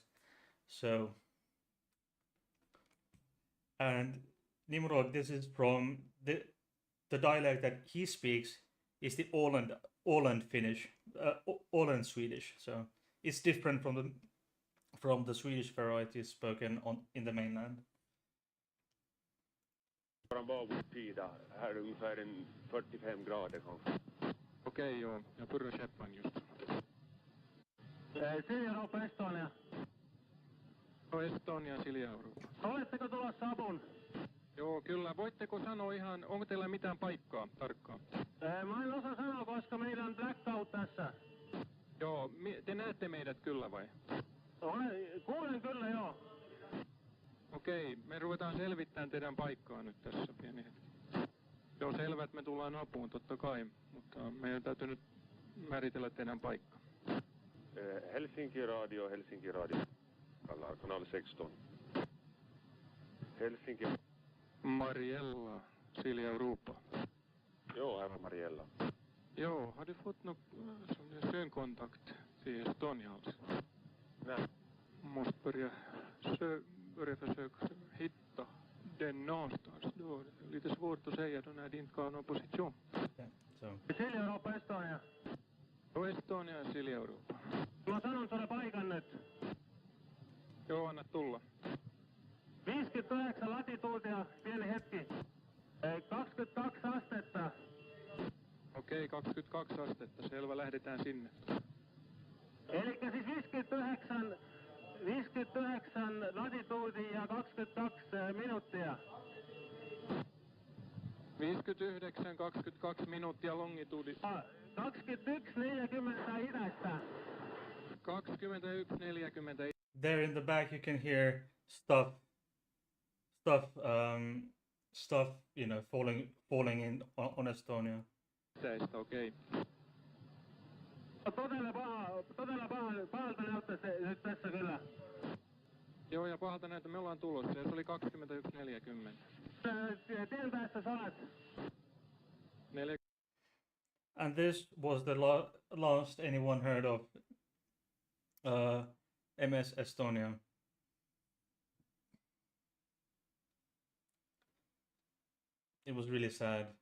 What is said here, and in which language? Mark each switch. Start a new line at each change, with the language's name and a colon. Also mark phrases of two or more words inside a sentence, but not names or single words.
English: So, and Nimrod, this is from the dialect that he speaks is the Åland Finnish, Åland Swedish. So it's different from the Swedish varieties spoken in the mainland.
Swedish: Våran babordsida, här är ungefär 45 grader kanske.
Finnish: Okej, joo.
Swedish: Jag pyrrän Sheppan just.
Finnish: Silja Europa, Estonia. No, Estonia, Silja Europa. Oletteko tulossa apuun? Joo, kyllä. Voitteko sanoa ihan, onko teillä mitään paikkaa tarkkaan? Mä en osaa sanoa, koska meillä on blackout tässä. Joo, te näette meidät kyllä vai? Kuulen kyllä, joo. Okei, me ruvetaan selvittämään teidän paikkaa nyt tässä pieni hetki. Joo, selvä, että me tullaan apuun totta kai, mutta meidän täytyy nyt määritellä teidän paikka.
Swedish: Helsinki Radio, kanal 16. Helsinki. Mariella, Silja Europa. Jo, här var Mariella. Jo, har du fått någon synkontakt till Estonia alltså? Nej. Måste börja försöka hitta den någonstans. Då är det lite svårt att säga då när det inte har någon position.
Finnish: Silja Europa, Estonia. Jo, Estonia ja Silja Europa. Mä sanon sulle paikan nyt. Joo, anna tulla. 50 29 latituudia, pieni hetki. 22 astetta. Okei, 22 astetta, selvä, lähdetään sinne. Elikkä siis 59 latituudia ja 22 minuuttia. 59, 22 minuuttia longituudissa. 21.40 idästä. 21.40.
English: There in the back, you can hear stuff, you know, falling in on Estonia.
Finnish: Tästä, okei. Todella pahalta näyttää se nyt tässä kyllä. Joo, ja pahalta näitä me ollaan tulossa, ja se oli 21.40. Tien päässä saat.
English: And this was the last anyone heard of MS Estonia. It was really sad.